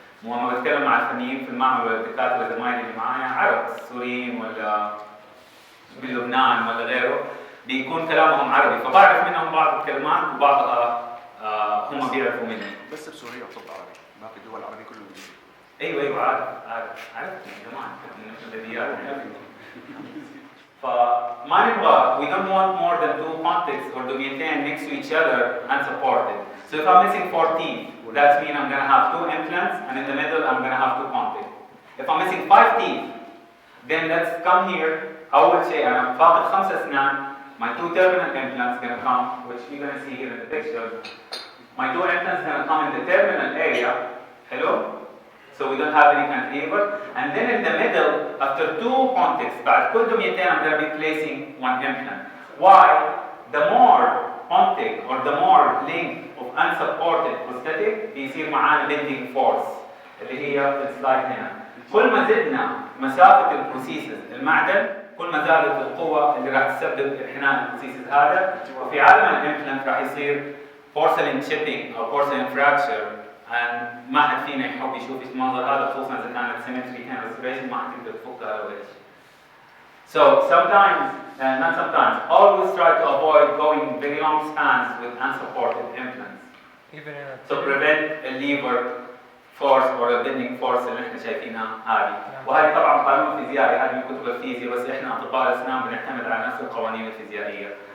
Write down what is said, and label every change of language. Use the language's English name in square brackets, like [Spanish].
[Arabic] لما بتكلم مع الفنيين في المعمل ولا الدكاترة زمايلي اللي معايا عرب سوريين ولا بلبنان ولا غيره بيكون كلامهم عربي, فبعرف منهم بعض الكلمات وبعضها هم بيعرفوا مني. بس بسوريا وصوت عربي, باقي الدول العربية كله انجليزي. ايوه عارف يا جماعه البلديات. فما نبغى [English] we don't want more than 2 contacts or دميتين next to each other unsupported. So if I'm missing 4 teeth, that means I'm going to have 2 implants, and in the middle I'm going to have 2 contacts. If I'm missing 5 teeth, then let's come here. [Arabic] أول شيء أنا فاقد 5 أسنان. [English] My 2 terminal implants going to come, which you're going to see here in the picture. My 2 implants going to come in the terminal area. Hello? So we don't have any cantilever. And then in the middle, after 2 contacts, [Arabic] بعد كل دميتين [English] I'm going to be placing 1 implant. Why? The more contact or the more length of unsupported prosthetic [Arabic] بيصير معانا [English] bending force [Arabic] اللي هي في السلايد هنا. كل ما زدنا مسافة البروسيسز المعدن كل ما زادت القوة اللي راح تسبب انحناء البروسيسز هذا. وفي عالم الامبلانت راح يصير porcelain chipping أو porcelain fracture. ما حد فينا يحب يشوف المنظر هذا خصوصا إذا كانت symmetry كان restoration ما حد يقدر تفكها ولا إيش. [English] So sometimes, not sometimes, always try to avoid going very long spans with unsupported implants. Even in to prevent a lever force or a bending force [Arabic] اللي احنا شايفينها هذه. وهذه طبعا قانون فيزيائي، هذه من كتب الفيزياء، بس احنا اطباء الاسنان بنعتمد على نفس القوانين الفيزيائيه.